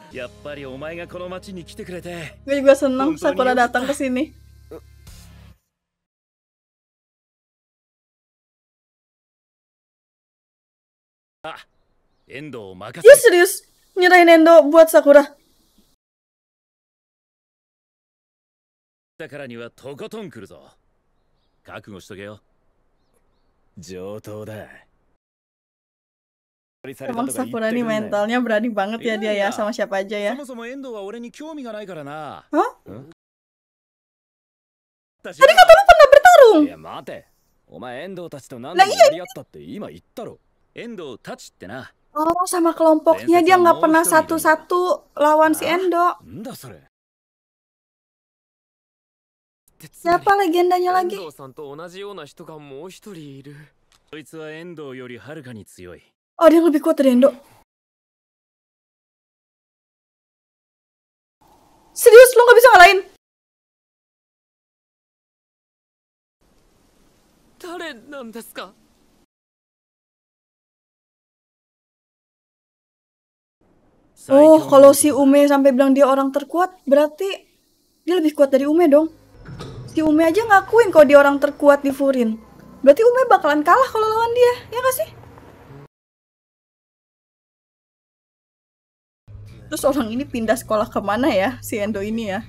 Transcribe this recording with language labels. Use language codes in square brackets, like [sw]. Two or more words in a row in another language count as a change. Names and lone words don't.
[ja] やっぱりお前がこの町に来てくれて。 [id] Gue juga seneng Sakura datang ke sini. Ah, Endo makasih. Dia serius nyerahin Endo buat Sakura. [ja] だからにはとことん来るぞ。覚悟しとけよ。上等だ。 [id] Emang Sakura nih mentalnya berani banget ya dia ya sama siapa aja ya. Hah? Tadi kata lu pernah bertarung. [ja] や待て. お前遠藤たちと何度やり合ったって今言ったろ. 遠藤たちってな. [id] Oh, sama kelompoknya dia nggak pernah satu-satu lawan si Endo. [ja] なんだそれ. [id] Siapa legendanya lagi? [ja] 遠藤さんと同じような人がもう一人いる。そいつは遠藤よりはるかに強い。 [id] Oh, dia yang lebih kuat dari Endo. Serius, lo nggak bisa ngalahin? [ja] 誰なんですか? [id] Oh, kalau si Ume sampai bilang dia orang terkuat, berarti dia lebih kuat dari Ume dong. Si Ume aja ngakuin kalau dia orang terkuat di Furin. Berarti Ume bakalan kalah kalau lawan dia, ya nggak sih? Terus orang ini pindah sekolah kemana ya, si Endo ini ya?